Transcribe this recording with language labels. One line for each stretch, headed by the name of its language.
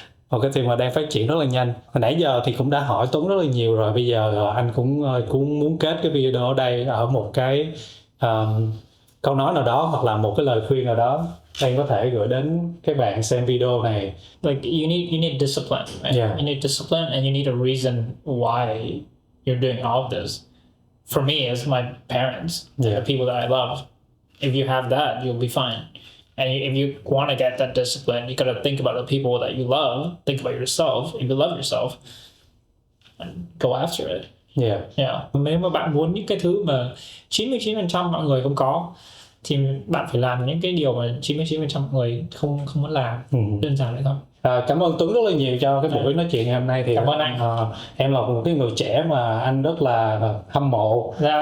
Vietnamese: Một cái team mà đang phát triển rất là nhanh. Hồi nãy giờ thì cũng đã hỏi Tuấn rất là nhiều rồi. Bây giờ anh cũng muốn kết cái video ở đây ở một cái câu nói nào đó hoặc là một cái lời khuyên nào đó anh có thể gửi đến các bạn xem video này.
English: Like you need discipline, right? You need discipline and you need a reason why you're doing all of this. For me, it's my parents, the people that I love. If you have that, you'll be fine. And if you want to get that discipline, you got to think about the people that you love, think about yourself. If you love yourself, and go after it.
Vietnamese: Nếu mà bạn muốn những cái thứ mà 99% mọi người không có thì bạn phải làm những cái điều mà 99% mọi người không muốn làm. Đơn giản vậy thôi. Cảm ơn Tuấn rất là nhiều cho cái buổi nói chuyện ngày hôm nay. Thì cảm ơn anh. Em là một cái người trẻ mà anh rất là hâm mộ.